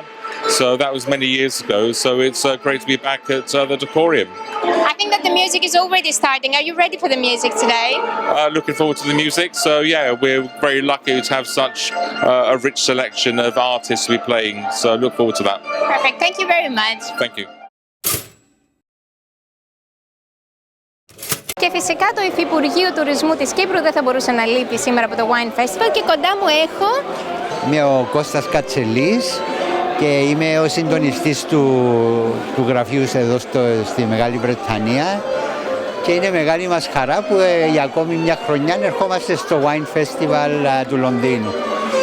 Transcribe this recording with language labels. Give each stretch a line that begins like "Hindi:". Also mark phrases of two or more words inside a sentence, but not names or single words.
English: So that was many years ago. So it's great to be back at the Decorium. I think that the music is already starting. Are you ready for the music today? Looking forward to the music. So yeah, we're very lucky to have such a rich selection of artists to be playing. So look forward to that. Perfect. Thank you very much. Thank you.
Greek: Και φυσικά το Υφυπουργείο Τουρισμού της Κύπρου δεν θα μπορούσε να λείπει σήμερα από το Wine Festival και κοντά μου έχω... Είμαι ο Κώστας Κατσελής και είμαι ο συντονιστής του γραφείου εδώ στη Μεγάλη Βρετανία και είναι μεγάλη μας χαρά που για ακόμη μια χρονιά ερχόμαστε στο Wine Festival του Λονδίνου.